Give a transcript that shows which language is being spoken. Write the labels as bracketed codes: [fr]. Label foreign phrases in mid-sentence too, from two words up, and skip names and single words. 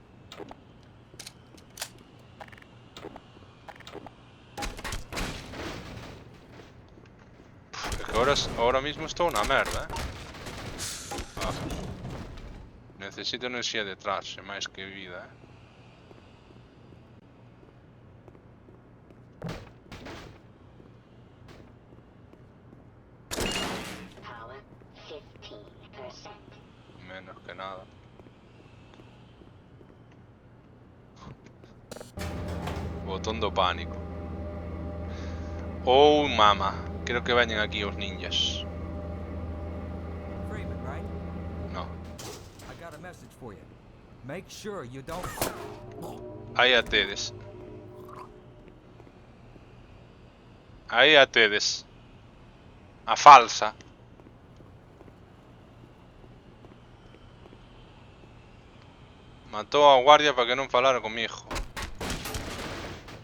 [es] Ahora mismo [gl] estou na merda, Necesito enerxía detrás, máis que vida, Menos que nada. Botón do pánico. Oh, mama. Creo que veñen aquí os ninjas. [en] Freeman, right? No. I got a message for you. Make sure you don't. [gl] Aí a tedes. Aí a tedes. A falsa. Matou a guardia para que non falara comigo.